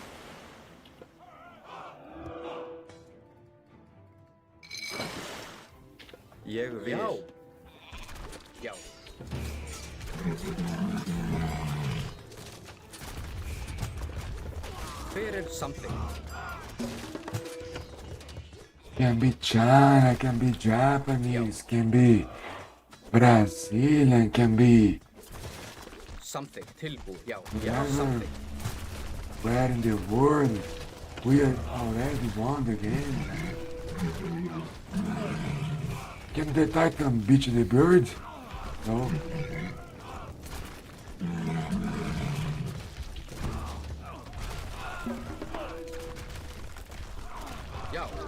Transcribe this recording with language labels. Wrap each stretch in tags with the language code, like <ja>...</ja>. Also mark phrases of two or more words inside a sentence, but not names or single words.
<is>Ég vil. Já. Já. Fyrir samþykkt.</is> <en>Can be China, can be Japanese, can be Brazilian, can be</en> <is>Samþykkt. Tilbúin. Já. Já, samþykkt.</is> <en>where in the world. We already won the game. Can the Titan beat the bird? No.</en> <is>Já.</is>